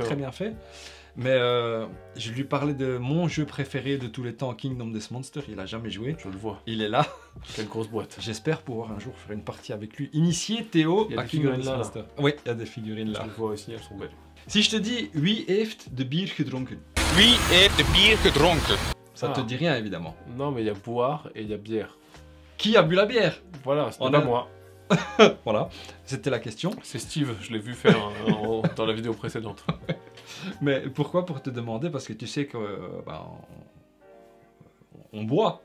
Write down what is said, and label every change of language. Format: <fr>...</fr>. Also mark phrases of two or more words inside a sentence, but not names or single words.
<fr>très ouais. bien fait. Mais je lui parlais de mon jeu préféré de tous les temps, Kingdom Death Monster. Il a jamais joué. Je le vois. Il est là. Quelle grosse boîte. J'espère pouvoir un jour faire une partie avec lui. Initier Théo Il y a à des Kingdom figurines Death là, là. Monster. Oui, il y a des figurines Je là. le vois aussi, elles sont belles. Si je te dis,</fr> <nl>wie heeft de bier gedronken? Wie heeft de bier gedronken?</nl> <fr>Ça te dit rien évidemment. Non, mais il y a boire et il y a bière. Qui a bu la bière? Voilà, ce On n'est pas a- moi. Voilà, c'était la question. C'est Steve, je l'ai vu faire dans la vidéo précédente. Mais pourquoi? Pour te demander, parce que tu sais que on boit</fr>